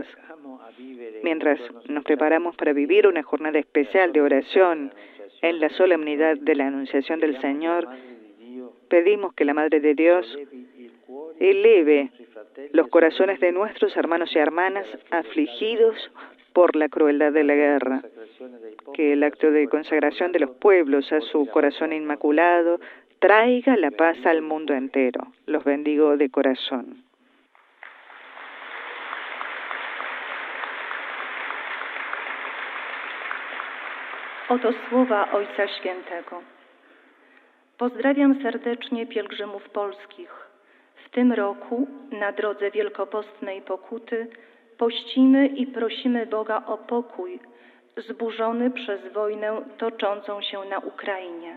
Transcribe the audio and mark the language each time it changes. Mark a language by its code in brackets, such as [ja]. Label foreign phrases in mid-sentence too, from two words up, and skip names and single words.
[es] Mientras nos preparamos para vivir una jornada especial de oración en la solemnidad de la Anunciación del Señor, pedimos que la Madre de Dios eleve los corazones de nuestros hermanos y hermanas afligidos por la crueldad de la guerra, que el acto de consagración de los pueblos a su corazón inmaculado traiga la paz al mundo entero. Los bendigo de corazón. [pl] Oto słowa Ojca Świętego. Pozdrawiam serdecznie pielgrzymów polskich. W tym roku na drodze wielkopostnej pokuty pościmy i prosimy Boga o pokój zburzony przez wojnę toczącą się na Ukrainie.